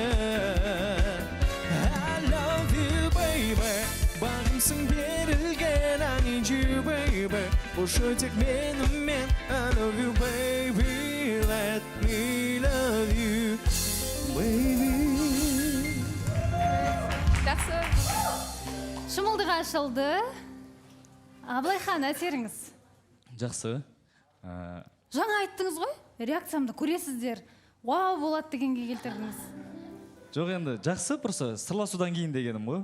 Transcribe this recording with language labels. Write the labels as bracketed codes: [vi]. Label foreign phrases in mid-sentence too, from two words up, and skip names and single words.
[en] I love you baby, [kk] бағымсың берілген, [en] I need you baby, [kk] бұшы тек менімен, [en] I love you baby, let me love you baby. [kk] Жақсы. Шымылдық ашылды. Абылайхан, әсеріңіз? Жақсы. Жаңа айттыңыз ғой, реакциямды көресіздер. Вау болады дегенге келтірдіңіз. Жоқ, енді жақсы, просто сырласудан кейін дегенім ғой.